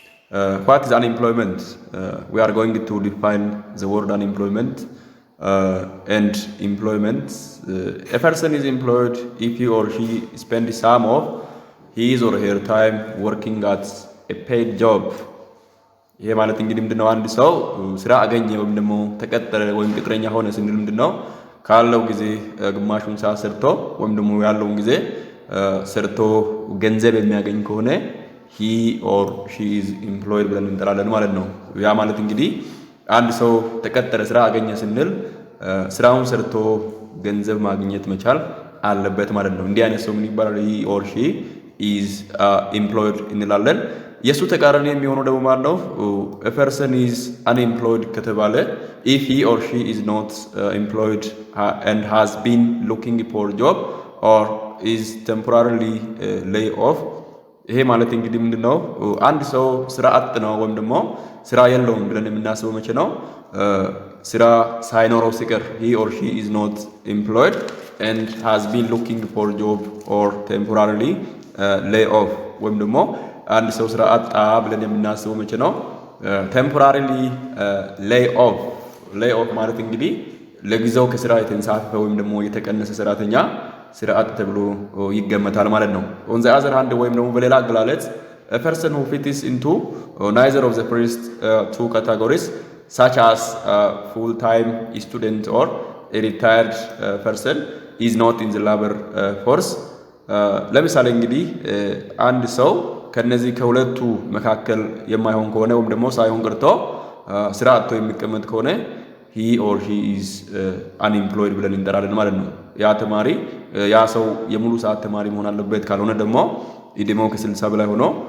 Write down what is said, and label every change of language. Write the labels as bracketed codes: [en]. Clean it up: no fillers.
[en] What is unemployment? We are going to define the word unemployment and employment. A person is employed if he or she spends some of his or her time working at a paid job. [am] ይሄ ማለት እንግዲህ ምንድነው አንድ ሰው ስራ አገኘ ወይም ደግሞ ተቀጠረ ወይም ቅጥረኛ ሆነ ስንል ምንድነው ካለው ጊዜ ግማሹን ሰዓት ሰርቶ ወይም ደግሞ ያለውን ጊዜ ሰርቶ ገንዘብ የሚያገኝ ከሆነ [en] he or she is employed [am] ብለን እንጠራለን ማለት ነው። ያ ማለት እንግዲህ አንድ ሰው ተቀጠረ ስራ አገኘ ስንል ስራውን ሰርቶ ገንዘብ ማግኘት መቻል አለበት ማለት ነው። እንዲህ አይነት ሰው ምን ይባላል? [en] he or she is employed [am] እንላለን። የሱ ተቃራኒ የሚሆነው ደግሞ ማለት ነው [en] a person is unemployed [am] ከተባለ [en] if he or she is not employed and has been looking for a job or is temporarily lay off. [am] ይሄ ማለት እንግዲህ ምንድነው አንድ ሰው ስራ አጥ ነው ወይም ደግሞ ስራ የለውም ብለን የምናስበው መቼ ነው? ስራ ሳይኖረው ሲቀር [en] he or she is not employed and has been looking for a job or temporarily lay off [am] ወይም ደግሞ አንድ ሰው ስራ አጣ ብለን የምናስበው መቼ ነው? [en] temporarily lay off [am] ማለት እንግዲህ ለጊዜው ከስራ የተንሳፈፈ ወይም ደግሞ የተቀነሰ ሰራተኛ ስራ አጥ ተብሎ ይገመታል ማለት ነው። [en] on the other hand [am] ወይም ደግሞ በሌላ አገላለጽ [en] a person who fits into neither of the first two categories such as full time student or a retired person is not in the labor force. [am] ለምሳሌ እንግዲህ አንድ ሰው ከነዚህ ከሁለቱ መካከል የማይሆን ከሆነ ወይም ደግሞ ሳይሆን ቀርቶ ስራ አጥቶ የሚቀመጥ ከሆነ [en] he or she is unemployed [am] ብለን እንጠራለን ማለት ነው። ያ ተማሪ ያ ሰው የሙሉ ሰዓት ተማሪ መሆን አለበት፣ ካልሆነ ደግሞ እድሜው ከ60 በላይ ሆኖ